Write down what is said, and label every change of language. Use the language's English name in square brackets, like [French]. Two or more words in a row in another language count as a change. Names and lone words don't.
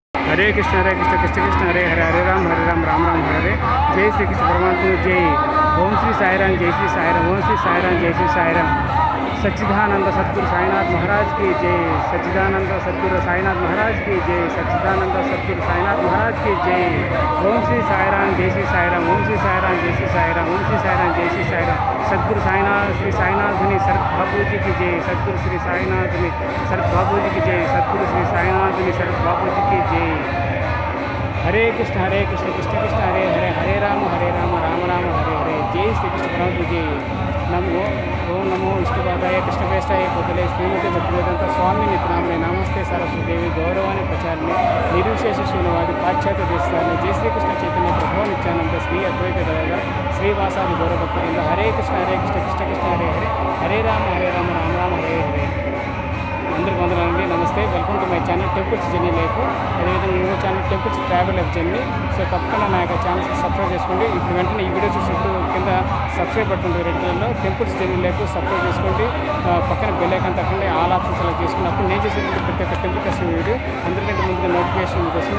[Sanskrit] हरे कृष्ण कृष्ण कृष्ण हरे हरे हरे राम राम राम हरे हरे। [Hindi] जय श्री कृष्ण परमात्मा जय। ओम श्री साईराम जय श्री साईराम। ओम श्री साईराम जय श्री साईराम। सच्चिदानंद सद्गुरु साईनाथ महाराज की जय। सच्चिदानंद सद्गुरु साईनाथ महाराज की जय। सच्चिदानंद सद्गुरु साईनाथ महाराज की जय। ओम श्री साईराम जय श्री साईराम। ओम श्री साईराम जय श्री साईराम। ओम श्री साईराम जय श्री साईराम। सद्गुरु साईनाथ श्री साईनाथ मुनि शरद बाबू जी की जय। सद्गुरु श्री साईनाथ मुनि शरद बाबू जी की जय। सद्गुरु श्री साईनाथ मुनि शरद बाबू जी की जय। [Sanskrit] हरे कृष्ण कृष्ण कृष्ण हरे हरे हरे राम राम राम हरे हरे। [Hindi] जय श्री कृष्ण परमात्मा जय। [Sanskrit] नमो ओम नमो विष्णुपादाय कृष्णवेष्टाय भूतले श्रीमती भक्तिवेदांत स्वामी नित्यानंदे नमस्ते सरस्वती देवी गौरवाणी प्रचारणे निर्विशेष शून्यवादी पाश्चात्य देशाने जय श्री कृष्ण चैतन्य प्रभु नित्यानंद श्री अद्वैत गदाधर श्रीवासादि गौरभक्तवृंद। हरे कृष्ण कृष्ण कृष्ण हरे हरे हरे राम राम राम हरे हरे। [Telugu] అందరికీ వందనాలండి, నమస్తే. [English] welcome to my channel [Telugu] టెంపుల్స్ జర్నీ లైఫ్. అదేవిధంగా ఇంకో ఛానల్ టెంపుల్స్ ట్రావెల్ లైఫ్ జర్నీ. సో తప్పకుండా నా యొక్క ఛానల్కి సబ్స్క్రైబ్ చేసుకోండి. ఇప్పుడు వెంటనే ఈ వీడియో చూసినప్పుడు కింద [English] subscribe button red [Telugu] కలర్లో టెంపుల్స్ జర్నీ లైఫ్ సబ్స్క్రైబ్ చేసుకోండి. పక్కన [English] bell icon [Telugu] తప్పకుండా [English] all options [Telugu] అలా చేసుకున్నప్పుడు నేను చేసేటువంటి ప్రతి ఒక్క [English] temple customer video [Telugu] అందరికంటే ముందుగా నోటిఫికేషన్ మీకు వస్తుంది.